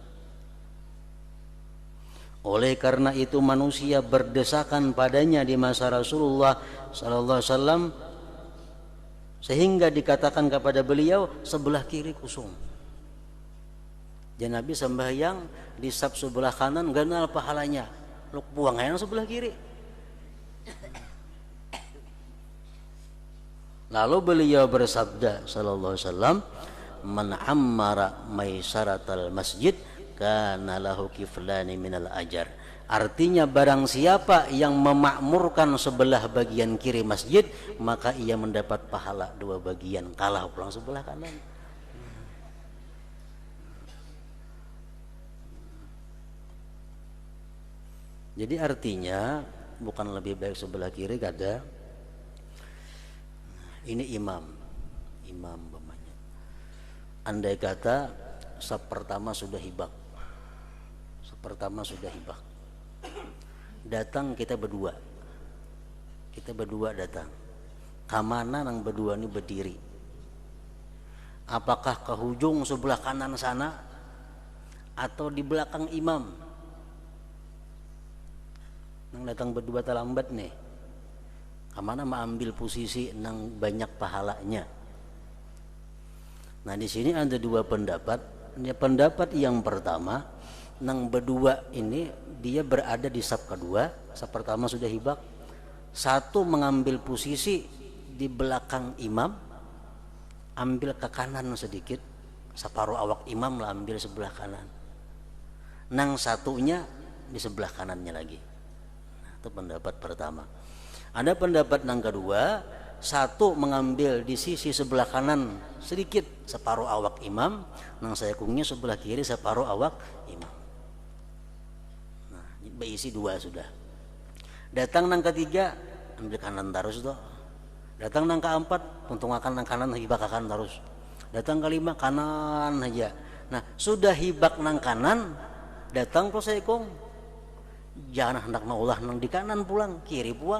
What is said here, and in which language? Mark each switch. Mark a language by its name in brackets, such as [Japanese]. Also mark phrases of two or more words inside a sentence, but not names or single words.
[Indonesian] Oleh karena itu manusia berdesakan padanya di masa Rasulullah [Arabic] صلى الله عليه وسلم [Indonesian] sehingga dikatakan kepada beliau sebelah kiri kosong. [Banjar] Dan Nabi sembahyang di saf sebelah kanan ganal pahalanya. [Indonesian] Lu buang yang sebelah kiri. Lalu beliau bersabda [Arabic] صلى الله عليه وسلم, "من عمر ميسرة المسجد كان له كفلان من الأجر." [Indonesian] Artinya barang siapa yang memakmurkan sebelah bagian kiri masjid, maka ia mendapat pahala 2 bagian kalah pulang sebelah kanan. [Banjar] Jadi artinya bukan lebih baik sebelah kiri kada. [Indonesian] Ini imam bapaknya. [Banjar] Andai kata saf pertama sudah hibak. [Indonesian] Datang kita berdua datang. [Banjar] Kamana nang berdua ini berdiri? Apakah ke hujung sebelah kanan sana atau di belakang imam? Nang datang berdua terlambat nih, kamana mengambil posisi nang banyak pahalanya. [Indonesian] Nah di sini ada 2 pendapat. Pendapat yang pertama, nang berdua ini dia berada di saf kedua, saf pertama sudah hibak. Satu mengambil posisi di belakang imam, ambil ke kanan sedikit, separuh awak imam lah ambil sebelah kanan. [Banjar] Nang satunya di sebelah kanannya lagi. [Indonesian] Itu pendapat pertama. Ada pendapat yang kedua, satu mengambil di sisi sebelah kanan sedikit separuh awak imam, [Banjar] nang sayakungnya sebelah kiri separuh awak imam. Nah, berisi 2 sudah. Datang nang ketiga ambil kanan terus toh. Datang nang keempat untung akan nang kanan hibak kanan terus. Datang kelima kanan aja. Nah, sudah hibak nang kanan, datang pro sayakung jangan hendak naulah nang di kanan pulang, kiri pulang.